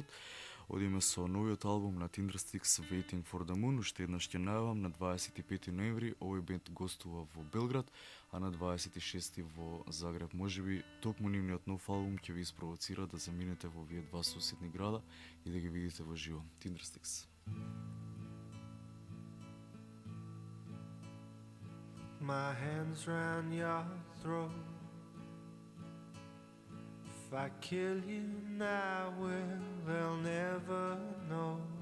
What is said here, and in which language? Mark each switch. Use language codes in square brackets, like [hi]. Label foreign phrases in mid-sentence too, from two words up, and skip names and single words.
[mk] Одиме со новиот албум на Tindersticks Waiting for the Moon. Уште еднаш ќе најавам, на 25 ноември овој бенд гостува во Белград, а на 26 во Загреб. Можеби токму нивниот нов албум ќе ви испровоцира да заминете во овие два соседни града и да ги видите во живо. Tindersticks. [en] My hands round your throat. If I kill you now, well, they'll never know.